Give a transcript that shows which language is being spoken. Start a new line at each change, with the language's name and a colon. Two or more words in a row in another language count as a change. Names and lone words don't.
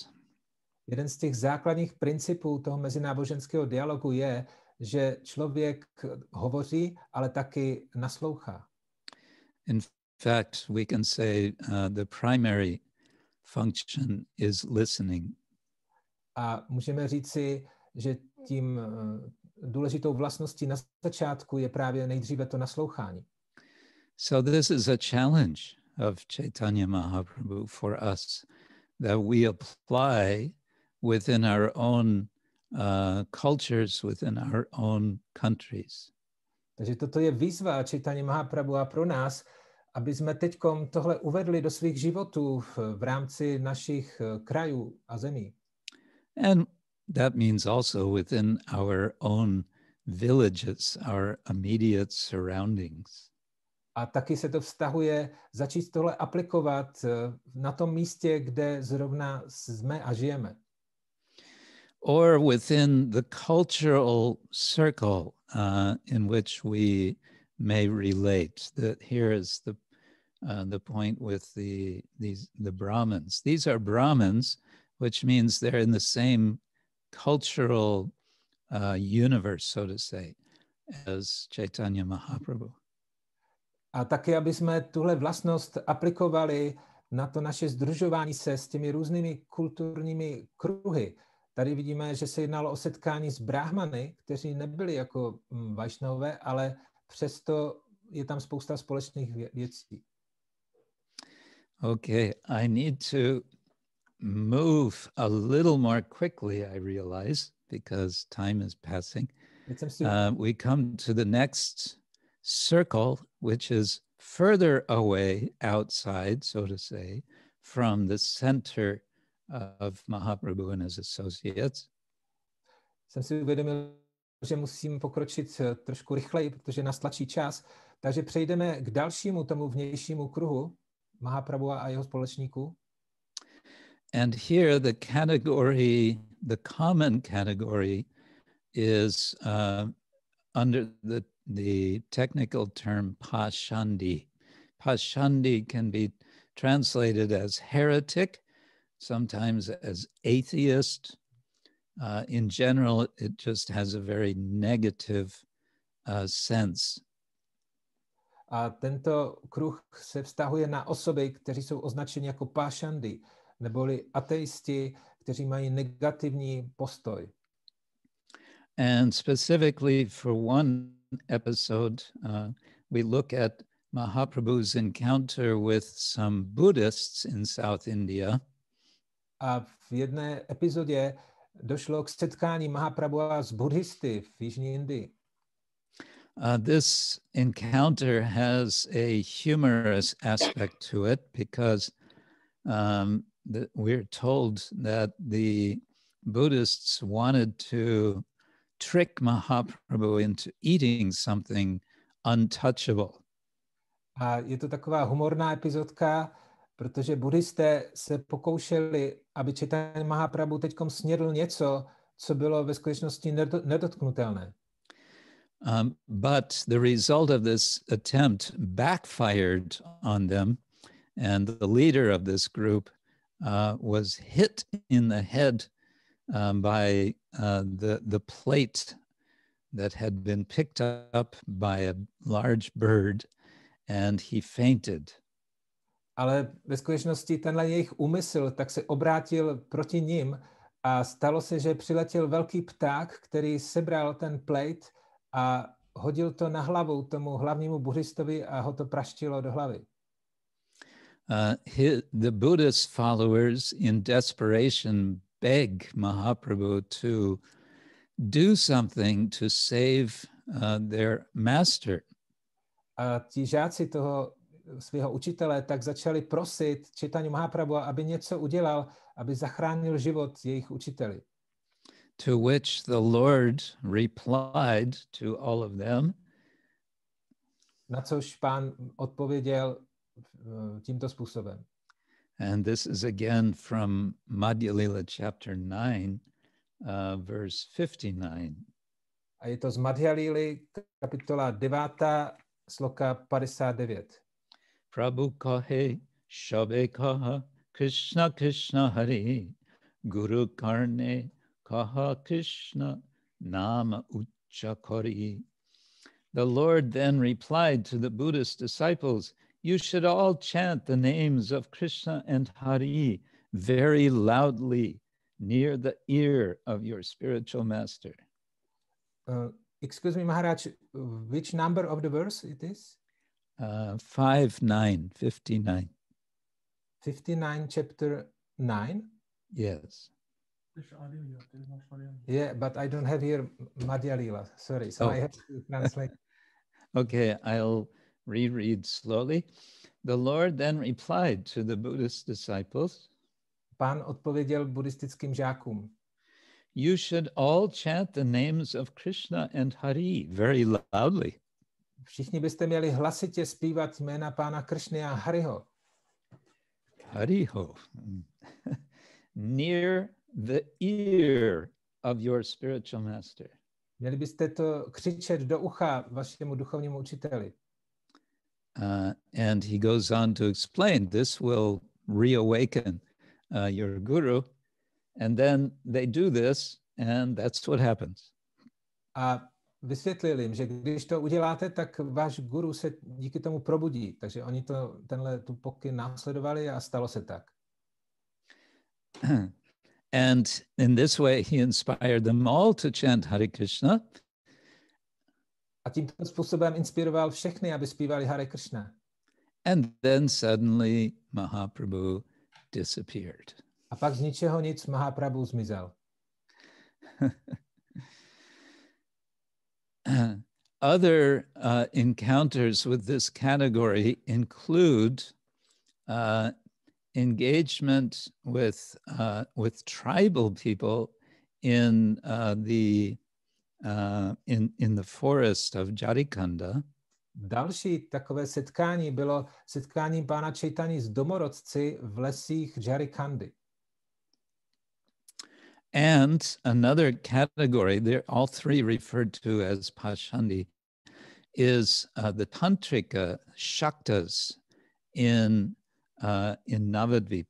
Czech: Jeden z těch základních principů toho mezináboženského dialogu je, že člověk hovoří, ale taky naslouchá.
English: In fact, we can say the primary function is listening.
Czech: A můžeme říci, že tím důležitou vlastností na začátku je právě nejdříve to naslouchání.
English: So this is a challenge of Chaitanya Mahaprabhu for us that we apply within our own cultures, within our own countries.
Czech: Takže toto je výzva Chaitanya Mahaprabhu pro nás, aby jsme teďkom tohle uvedli do svých životů v rámci našich krajů a zemí.
English: And that means also within our own villages, our immediate surroundings.
Czech: A taky se to vztahuje začít tohle aplikovat na tom místě, kde zrovna jsme a žijeme.
English: Or within the cultural circle in which we may relate. That here is the point with the Brahmins. These are Brahmins, which means they're in the same cultural universe, so to say, as Chaitanya Mahaprabhu.
Czech: A taky, aby jsme tuhle vlastnost aplikovali na to naše sdružování se s těmi různými kulturními kruhy. Tady vidíme, že se jednalo o setkání s bráhmany, kteří nebyli jako vajšnové, ale přesto je tam spousta společných věcí.
English: Okay, I need to move a little more quickly, I realize, because time is passing. We come to the next circle, which is further away outside, so to say, from the center of Mahaprabhu and his associates.
Czech: Jsem si uvědomil, že musím pokročit trošku rychleji, protože nás tlačí čas. Takže přejdeme k dalšímu tomu vnějšímu kruhu Mahaprabhu a jeho společníků.
English: And here the common category is under the technical term Pashandi. Pashandi can be translated as heretic, sometimes as atheist. In general, it just has a very negative sense.
Czech: A tento kruh se vztahuje na osoby, kteří jsou označeni jako pášandy, neboli ateisti, kteří mají negativní postoj.
English: And specifically for one episode, we look at Mahaprabhu's encounter with some Buddhists in South India.
Czech: A v jedné epizodě došlo k setkání Mahaprabhua s buddhisty v Jižní Indii.
English: This encounter has a humorous aspect to it because we're told that the Buddhists wanted to trick Mahaprabhu into eating something untouchable.
Czech: A je to taková humorná epizodka, protože buddhisté se pokoušeli, aby Chaitanya Mahaprabhu teďkom snědl něco, co bylo ve skutečnosti nedotknutelné.
English: But the result of this attempt backfired on them, and the leader of this group was hit in the head by the plate that had been picked up by a large bird, and he fainted.
Czech: Ale ve skutečnosti tenhle jejich úmysl tak se obrátil proti nim a stalo se, že přiletěl velký pták, který sebral ten plate a hodil to na hlavu tomu hlavnímu buddhistovi a ho to praštilo do hlavy.
English: The Buddhist followers in desperation beg Mahaprabhu to do something to save their master.
Czech: A ti žáci toho svého učitele tak začali prosit Chaitanya Mahaprabhu, aby něco udělal, aby zachránil život jejich učiteli.
English: To which the Lord replied to all of them.
Czech: Na což pán odpověděl tímto způsobem.
English: And this is again from Madhya Lila chapter 9, verse 59.
Czech: A je to z Madhya Lily, kapitola 9, sloka 59.
Bangla: প্রভু কহে, সবে কহ, কৃষ্ণ কৃষ্ণ হরি, গুরু কর্ণে কহ কৃষ্ণ, নাম উচ্চ করি.
English: The Lord then replied to the Buddhist disciples, you should all chant the names of Krishna and Hari very loudly near the ear of your spiritual master. Excuse me, Maharaj, which number of the verse it is? 59. 59, chapter 9? Yes. Yeah, but I don't have here Madhya Lila. Sorry, so I have to translate. Okay, I'll reread slowly. The Lord then replied to the Buddhist disciples.
Czech: Pán odpověděl buddhistickým žákům.
English: You should all chant the names of Krishna and Hari very loudly.
Czech: Všichni byste měli hlasitě zpívat jména pána Kršny a Hariho. Hariho.
English: Near the ear of your spiritual master.
Czech: Měli byste to křičet do ucha vašemu duchovnímu učiteli.
English: And he goes on to explain this will reawaken your guru. And then they do this, and that's what happens.
Czech: A vysvětlil jim, že když to uděláte, tak váš guru se díky tomu probudí. Takže oni tu pokyn následovali a stalo se tak.
English: And in this way, he inspired them all to chant Hare Krishna.
Czech: A tímto způsobem inspiroval všechny, aby zpívali Hare Krishna.
English: And then suddenly Mahaprabhu disappeared.
Czech: A pak z ničeho nic Mahaprabhu zmizel.
English: Other encounters with this category include engagement with tribal people in the forest of Jharikanda.
Czech: Další takové setkání bylo setkáním pána Chaitanya s domorodci v lesích Jharikandy.
English: And another category, they're all three referred to as Pashandi, is the Tantrika Shaktas in Navadvip.